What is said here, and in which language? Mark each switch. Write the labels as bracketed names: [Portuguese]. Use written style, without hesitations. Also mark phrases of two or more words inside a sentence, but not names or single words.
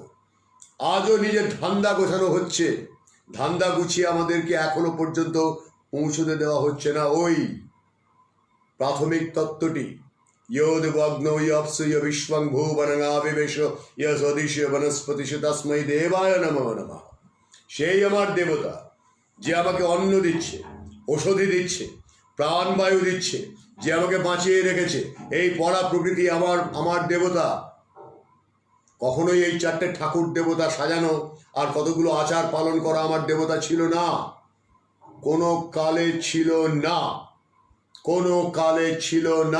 [Bangla] আজও নিজের ধান্দা গোছানো হচ্ছে, ধান্দা গুছিয়ে আমাদেরকে এখনো পর্যন্ত পৌঁছতে দেওয়া হচ্ছে না ওই প্রাথমিক তত্ত্বটি। [Sanskrit] ইয়োদ্বগ্নৌ ইয়প্সু বিশ্বং ভুবনঙাবিবেশ ইয়সদিশে বনস্পতিষ তস্मै দেবায় নমঃ নমঃ। [Bangla] সেই আমার দেবতা, যে আমাকে অন্ন দিচ্ছে, ঔষধি দিচ্ছে, প্রাণবায়ু দিচ্ছে, যে আমাকে বাঁচিয়ে রেখেছে। এই পড়া প্রকৃতি আমার দেবতা। কখনোই এই চারটে ঠাকুর দেবতা সাজানো আর কতগুলো আচার পালন করা আমার দেবতা ছিল না, কোনো কালে ছিল না, কোনো কালে ছিল না।